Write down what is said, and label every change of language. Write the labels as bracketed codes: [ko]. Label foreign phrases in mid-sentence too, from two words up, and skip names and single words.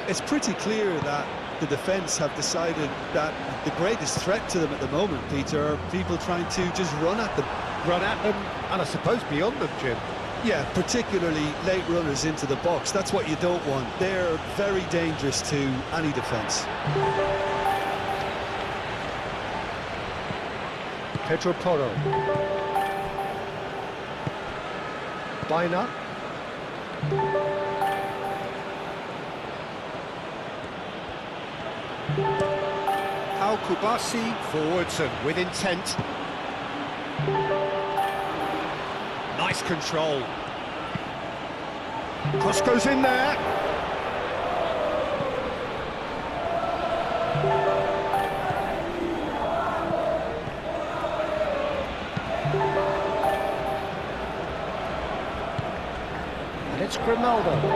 [en] It's pretty clear that the defence have decided that the greatest threat to them at the moment, Peter, are people trying to just run at them. Run at them, and I suppose beyond them, Jim. Yeah, particularly late runners into the box. That's what you don't want. They're very dangerous to any defence. Pedro Porro. Baina. Kubasi forwards and with intent. Nice control. Cross goes in there. And it's Grimaldo.